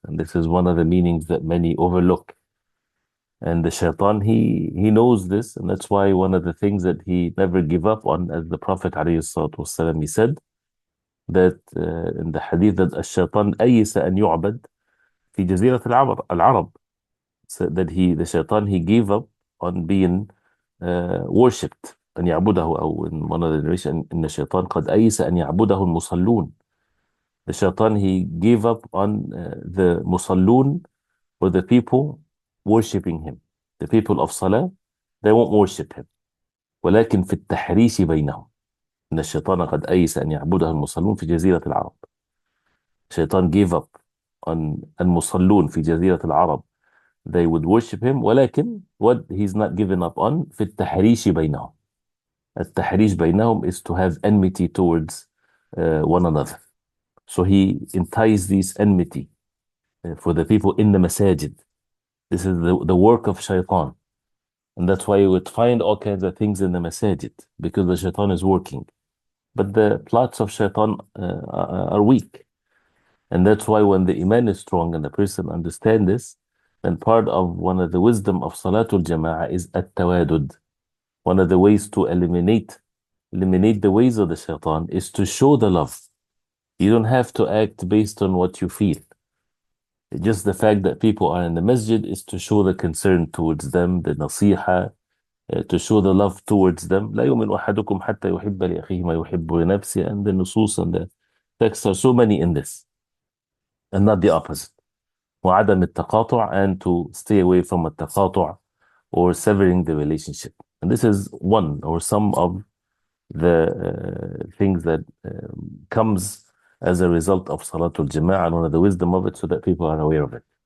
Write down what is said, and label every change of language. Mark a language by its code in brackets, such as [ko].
[en] And this is one of the meanings that many overlook. And the shaitan, he knows this, and that's why one of the things that he never give up on, as the Prophet ﷺ, he said, that in the hadith, that [ar] الشيطان أيس أن يعبد في جزيرة العرب. [en] So that the shaitan, he gave up on being worshipped. [ar] أن يعبده, أو [en] in one of the narration, [ar] إن الشيطان قد أيس أن يعبده المصلون. [en] The shaitan, he gave up on the musallun, or the people worshipping him. The people of Salah, they won't worship him. [ar] ولكن في التحريش بينهم. إن الشيطان قد أيس أن يعبده المصلون في جزيرة العرب. [en] Shaitan gave up on [ar] المصلون في جزيرة العرب. [en] They would worship him, [ar] ولكن [en] what he's not given up on, [ar] في التحريش بينهم. التحريش بينهم [en] is to have enmity towards one another. So he enticed this enmity for the people in the masajid. This is the work of shaitan. And that's why you would find all kinds of things in the masajid, because the shaitan is working. But the plots of shaitan are weak. And that's why when the iman is strong and the person understands this, then part of one of the wisdom of Salatul Jama'ah is at-tawadud. One of the ways to eliminate the ways of the shaitan is to show the love. You don't have to act based on what you feel. Just the fact that people are in the masjid is to show the concern towards them, the nasiha, to show the love towards them. [ar] لا يؤمن أحدكم حتى يحب لأخيه ما يحب لنفسه. [en] And the nusus and the texts are so many in this, and not the opposite. [ar] وعدم التقاطع, [en] and to stay away from التقاطع or severing the relationship. And this is one or some of the things that comes as a result of Salatul Jama'ah, and one of the wisdom of it, so that people are aware of it.